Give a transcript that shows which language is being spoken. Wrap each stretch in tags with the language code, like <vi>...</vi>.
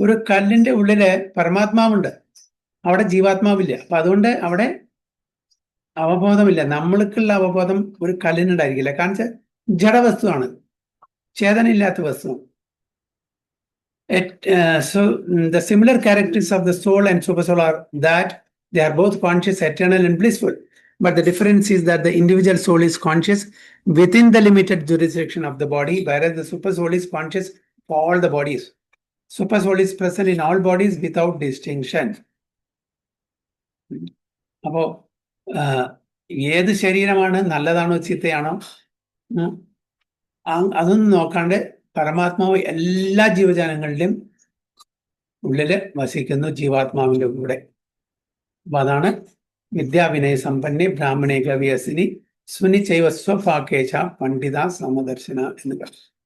<ml>കല്ലിന്റെ ഉള്ളില് പരമാത്മാവുണ്ട്, അവിടെ ജീവാത്മാവില്ല. അപ്പൊ അതുകൊണ്ട് അവിടെ അവബോധമില്ല. നമ്മൾക്കുള്ള അവബോധം ഒരു കല്ലിനുണ്ടായിരിക്കില്ല. കാരണം ജഡവസ്തുവാണ്, ചേതനയില്ലാത്ത വസ്തു.</ml> <en>So the similar characteristics of the soul and super soul are that they are both conscious, eternal and blissful. But the difference is that the individual soul is conscious within the limited jurisdiction of the body, whereas the super soul is conscious for all the bodies. Super soul is present in all bodies without distinction.</en> <ml>അപ്പോ ഏത് ശരീരമാണ്, നല്ലതാണോ ചീത്തയാണോ, അതൊന്നും നോക്കാണ്ട് പരമാത്മാവ് എല്ലാ ജീവജാലങ്ങളുടെയും ഉള്ളില് വസിക്കുന്നു, ജീവാത്മാവിന്റെ കൂടെ. അപ്പൊ അതാണ്</ml> <sa>വിദ്യാവിനയ സമ്പന്നെ ബ്രാഹ്മണേ ഗവ്യസിനി സുനി ചൈവ സ്വഭാക്കേശ പണ്ഡിത സമദർശന</sa> <ml>എന്ന് പറഞ്ഞു.</ml>